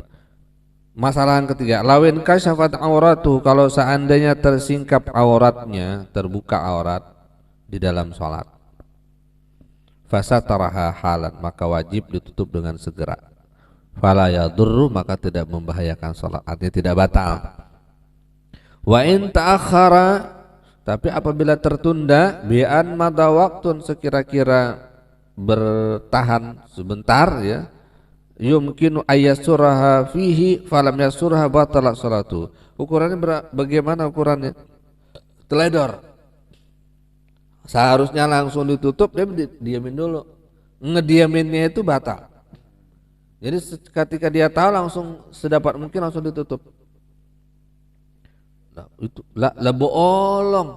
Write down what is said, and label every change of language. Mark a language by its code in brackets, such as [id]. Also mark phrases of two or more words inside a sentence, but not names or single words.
[id] Masalah yang ketiga, [ar] ولو انكشفت عورته, [id] kalau seandainya tersingkap auratnya, terbuka aurat di dalam sholat, [ar] فسترها حالا, [id] maka wajib ditutup dengan segera. [ar] فلا يضر, [id] maka tidak membahayakan sholat, artinya tidak batal. [ar] وإن تأخر, [id] tapi apabila tertunda, [ar] بأن مضى وقت, [id] sekira-kira bertahan sebentar ya, [ar] يمكن أن يسترها فيه فلم يسترها بطلت صلاته. [id] Ukurannya bagaimana ukurannya? Teledor. Seharusnya langsung ditutup, dia diamin dulu. Ngediaminnya itu batal. Jadi ketika dia tahu langsung sedapat mungkin langsung ditutup. Nah, itu lah boolong.